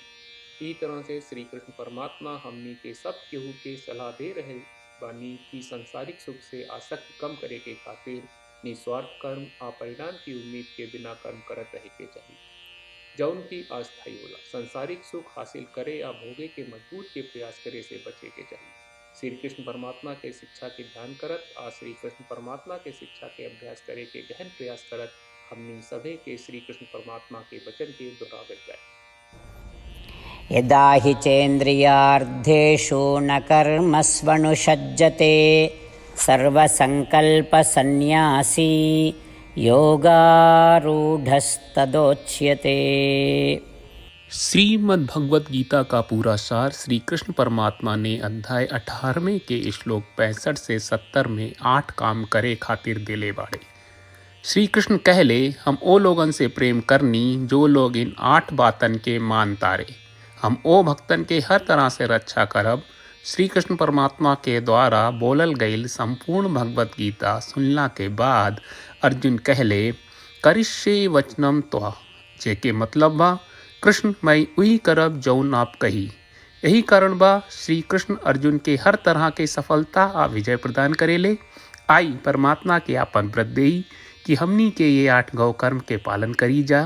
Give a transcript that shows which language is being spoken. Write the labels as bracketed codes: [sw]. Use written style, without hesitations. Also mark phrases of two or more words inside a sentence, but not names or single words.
[bho] ई तरह से श्री कृष्ण परमात्मा हमनी के सब केहू के सलाह दे रहे बानी कि संसारिक सुख से आसक्ति कम करे के खातिर निस्वार्थ कर्म आ परिणाम की उम्मीद के बिना कर्म करत रहे के चाहिए, जौन की अस्थायी होला। संसारिक सुख हासिल करे या भोगे के मजबूत के प्रयास करे से बचे के चाहिए। श्री कृष्ण परमात्मा के शिक्षा के ध्यान करत श्री कृष्ण परमात्मा के शिक्षा के अभ्यास करे के गहन प्रयास करत हमनी सभे के श्री कृष्ण परमात्मा के वचन के दोहरावल जाए। [sa] यदा हि चेन्द्रियार्थेषु न कर्मस्वनुषज्जते सर्वसंकल्पसन्न्यासी योगारूढ़स्तदोच्यते। [bho] श्रीमद् भगवत गीता का पूरा सार श्री कृष्ण परमात्मा ने अध्याय 18वें के श्लोक 65 से 70 में 8 काम करे खातिर दिले बाड़े। श्री कृष्ण कहले, हम ओ लोगन से प्रेम करनी जो लोग इन 8 बातन के मान तारे। हम ओ भक्तन के हर तरह से रक्षा करब। श्री कृष्ण परमात्मा के द्वारा बोलल गईल संपूर्ण भगवत गीता सुनला के बाद अर्जुन कहले, [sa] करिष्ये वचनम त्वा, [bho] जेके मतलब बा, कृष्ण मैं वही करब जौन आप कही। यही कारण बा श्री कृष्ण अर्जुन के हर तरह के सफलता आ विजय प्रदान करेले। आई परमात्मा के आपन व्रत देई कि हमनी के ये 8 गौ कर्म के पालन करी जा।